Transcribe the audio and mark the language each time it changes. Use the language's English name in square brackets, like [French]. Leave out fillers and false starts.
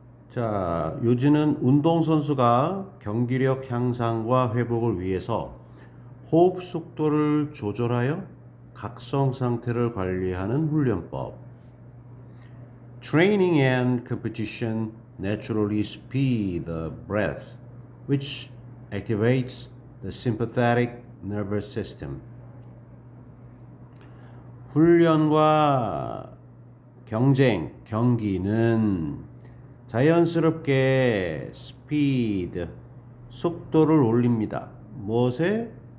[Korean] 자, 요지는 운동선수가 경기력 향상과 회복을 위해서 호흡 속도를 조절하여 각성 상태를 관리하는 훈련법. [English] Training and competition naturally speed the breath, which activates the sympathetic nervous system. [Korean] 훈련과 경기는 자연스럽게 스피드, 속도를 올립니다. 무엇에?